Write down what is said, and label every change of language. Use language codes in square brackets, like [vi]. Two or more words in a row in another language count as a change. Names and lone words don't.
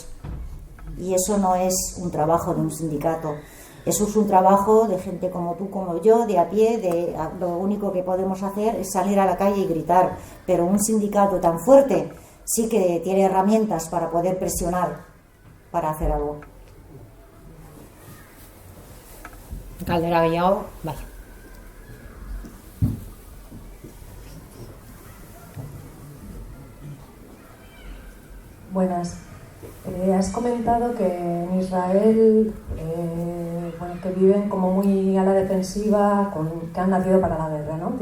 [es] Y eso no es un trabajo de un sindicato. Eso es un trabajo de gente como tú, como yo, de a pie. Lo único que podemos hacer es salir a la calle y gritar, pero un sindicato tan fuerte sí que tiene herramientas para poder presionar para hacer algo. [eu] Galdera gehiago, bai. [es] Buenas. Has comentado que en Israel que viven como muy a la defensiva, que han nacido para la guerra, ¿no?